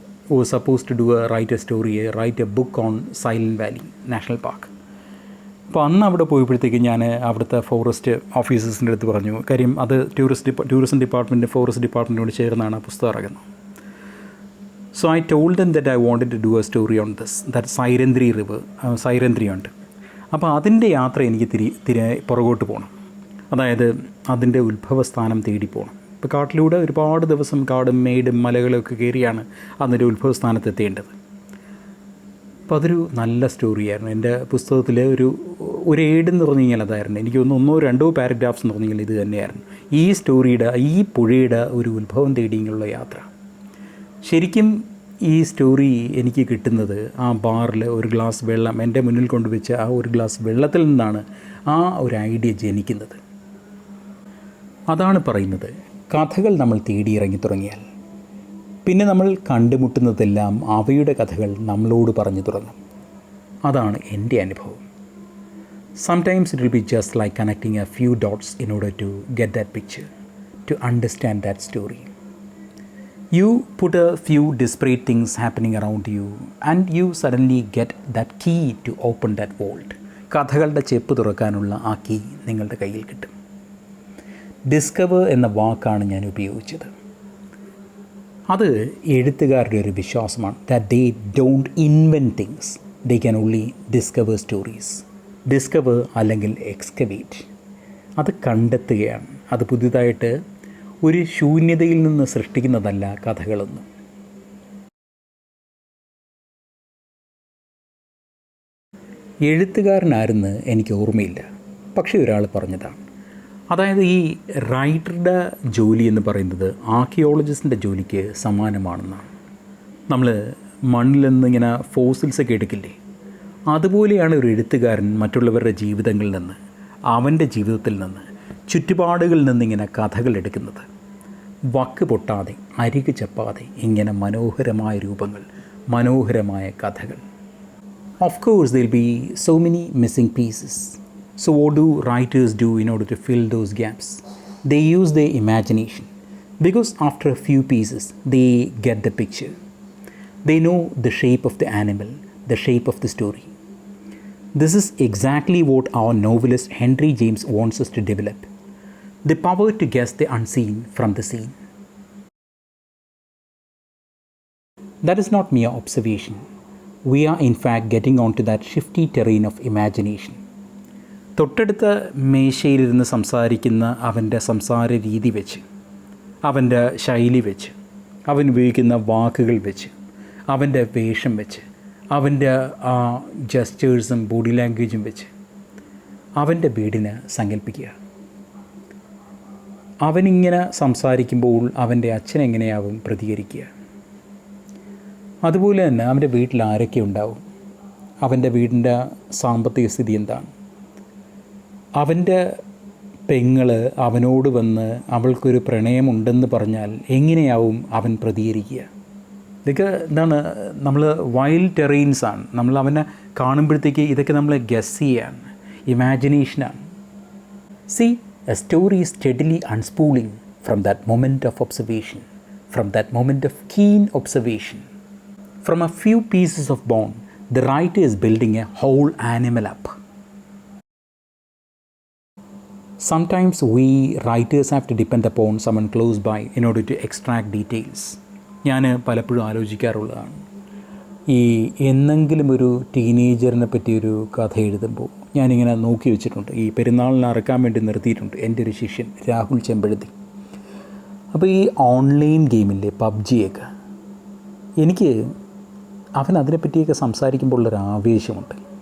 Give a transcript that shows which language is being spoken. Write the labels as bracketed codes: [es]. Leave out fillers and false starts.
[en] was supposed to write a book on Silent Valley National Park. [ml] അപ്പോൾ അന്ന് അവിടെ പോയപ്പോഴത്തേക്ക് ഞാൻ അവിടുത്തെ ഫോറസ്റ്റ് ഓഫീസേഴ്സിൻ്റെ അടുത്ത് പറഞ്ഞു, കാര്യം അത് ടൂറിസം ഡിപ്പാർട്ട്മെൻറ്റ് ഫോറസ്റ്റ് ഡിപ്പാർട്ട്മെൻറ്റിനോട് ചേർന്നാണ് ആ പുസ്തകം ഇറങ്ങുന്നത്. [en] So I told them that I wanted to do a story on this that Sairandhri river, Sairandhri ഉണ്ട്. [ml] അപ്പോൾ അതിൻ്റെ യാത്ര എനിക്ക് പുറകോട്ട് പോകണം, അതായത് അതിൻ്റെ ഉത്ഭവസ്ഥാനം തേടി പോകണം. ഇപ്പോൾ കാട്ടിലൂടെ ഒരുപാട് ദിവസം കാടും മേടും മലകളൊക്കെ കയറിയാണ് അതിൻ്റെ ഉത്ഭവസ്ഥാനത്ത് എത്തേണ്ടത്. അപ്പോൾ അതൊരു നല്ല സ്റ്റോറിയായിരുന്നു. എൻ്റെ പുസ്തകത്തിൽ ഒരു ഏടെന്ന് പറഞ്ഞു കഴിഞ്ഞാൽ അതായിരുന്നു. എനിക്ക് ഒന്നോ രണ്ടോ പാരഗ്രാഫ്സ് എന്ന് പറഞ്ഞു കഴിഞ്ഞാൽ ഇത് തന്നെയായിരുന്നു. ഈ സ്റ്റോറിയുടെ, ഈ പുഴയുടെ ഒരു ഉത്ഭവം തേടിയുള്ള യാത്ര. ശരിക്കും ഈ സ്റ്റോറി എനിക്ക് കിട്ടുന്നത് ആ ബാറിൽ ഒരു ഗ്ലാസ് വെള്ളം എൻ്റെ മുന്നിൽ കൊണ്ടുവച്ച ആ ഒരു ഗ്ലാസ് വെള്ളത്തിൽ നിന്നാണ് ആ ഒരു ഐഡിയ ജനിക്കുന്നത്. അതാണ് പറയുന്നത്, കഥകൾ നമ്മൾ തേടിയിറങ്ങി തുടങ്ങിയാൽ പിന്നെ നമ്മൾ കണ്ടുമുട്ടുന്നതെല്ലാം അവയുടെ കഥകൾ നമ്മളോട് പറഞ്ഞു തുടങ്ങും. അതാണ് എൻ്റെ അനുഭവം. [en] Sometimes it will be just like connecting a few dots in order to get that picture, to understand that story. You put a few disparate things happening around you and you suddenly get that key to open that vault. [ml] കഥകളുടെ ചെപ്പ് തുറക്കാനുള്ള ആ key നിങ്ങളുടെ കയ്യിൽ കിട്ടും. Discover എന്ന വാക്കാണ് ഞാൻ ഉപയോഗിച്ചത്. അത് എഴുത്തുകാരുടെ ഒരു വിശ്വാസമാണ്. [en] That they don't invent things, they can only discover stories. [ml] Discover അല്ലെങ്കിൽ എക്സ്കവേറ്റ്, അത് കണ്ടെത്തുകയാണ്. അത് പുതിയതായിട്ട് ഒരു ശൂന്യതയിൽ നിന്ന് സൃഷ്ടിക്കുന്നതല്ല കഥകളൊന്നും. എഴുത്തുകാരനാരെന്ന് എനിക്ക് ഓർമ്മയില്ല, പക്ഷേ ഒരാൾ പറഞ്ഞതാണ്. അതായത് ഈ റൈറ്ററുടെ ജോലി എന്ന് പറയുന്നത് ആർക്കിയോളജിസ്റ്റിൻ്റെ ജോലിക്ക് സമാനമാണെന്നാണ്. നമ്മൾ മണ്ണിൽ നിന്ന് ഇങ്ങനെ ഫോസിൽസൊക്കെ എടുക്കില്ലേ, അതുപോലെയാണ് ഒരു എഴുത്തുകാരൻ മറ്റുള്ളവരുടെ ജീവിതങ്ങളിൽ നിന്ന്, അവൻ്റെ ജീവിതത്തിൽ നിന്ന്, ചുറ്റുപാടുകളിൽ നിന്നിങ്ങനെ കഥകൾ എടുക്കുന്നത്. വക്ക് പൊട്ടാതെ, അരികു ചപ്പാതെ, ഇങ്ങനെ മനോഹരമായ രൂപങ്ങൾ, മനോഹരമായ കഥകൾ. [en] Of course, there will be so many missing pieces. So what do writers do in order to fill those gaps? They use their imagination, because after a few pieces, they get the picture. They know the shape of the animal, the shape of the story. This is exactly what our novelist Henry James wants us to develop. The power to guess the unseen from the seen. That is not mere observation. We are in fact getting onto that shifty terrain of imagination. [ml] തൊട്ടടുത്ത മേശയിലിരുന്ന് സംസാരിക്കുന്ന അവൻ്റെ സംസാര രീതി വെച്ച്, അവൻ്റെ ശൈലി വെച്ച്, അവൻ ഉപയോഗിക്കുന്ന വാക്കുകൾ വെച്ച്, അവൻ്റെ വേഷം വെച്ച്, അവൻ്റെ ആ ജസ്റ്റേഴ്സും ബോഡി ലാംഗ്വേജും വെച്ച് അവൻ്റെ വീടിനെ സങ്കല്പിക്കുക. അവനിങ്ങനെ സംസാരിക്കുമ്പോൾ അവൻ്റെ അച്ഛൻ എങ്ങനെയാവും പ്രതികരിക്കുക. അതുപോലെ തന്നെ അവൻ്റെ വീട്ടിൽ ആരൊക്കെ ഉണ്ടാവും, അവൻ്റെ വീടിൻ്റെ സാമ്പത്തിക സ്ഥിതി എന്താണ്, അവൻ്റെ പെങ്ങൾ അവനോട് വന്ന് അവൾക്കൊരു പ്രണയമുണ്ടെന്ന് പറഞ്ഞാൽ എങ്ങനെയാവും അവൻ പ്രതികരിക്കുക. ഇതൊക്കെ എന്താണ്, നമ്മൾ വൈൽഡ് ടെറൈൻസാണ്. നമ്മൾ അവനെ കാണുമ്പോഴത്തേക്ക് ഇതൊക്കെ നമ്മൾ ഗസ് ചെയ്യാണ്, ഇമാജിനേഷനാണ്. [en] See, a story is steadily unspooling from that moment of observation, from that moment of keen observation. From a few pieces of bone, the writer is building a whole animal up. Sometimes we writers have to depend upon someone close by in order to extract details. [ml] ഞാൻ പലപ്പോഴും ആലോചിക്കാറുള്ളതാണ്, ഈ എന്നെങ്കിലും ഒരു ടീനേജറിനെ പറ്റിയൊരു കഥ എഴുതുമ്പോൾ ഞാനിങ്ങനെ നോക്കി വെച്ചിട്ടുണ്ട്. ഈ പെരുന്നാളിന് അറക്കാൻ വേണ്ടി നിർത്തിയിട്ടുണ്ട് എൻ്റെ ഒരു ശിഷ്യൻ രാഹുൽ ചെമ്പഴുതി. അപ്പോൾ ഈ ഓൺലൈൻ ഗെയിമില്ലേ പബ്ജിയൊക്കെ, എനിക്ക് അവൻ അതിനെപ്പറ്റിയൊക്കെ സംസാരിക്കുമ്പോൾ ഉള്ളൊരു ആവേശമുണ്ട്.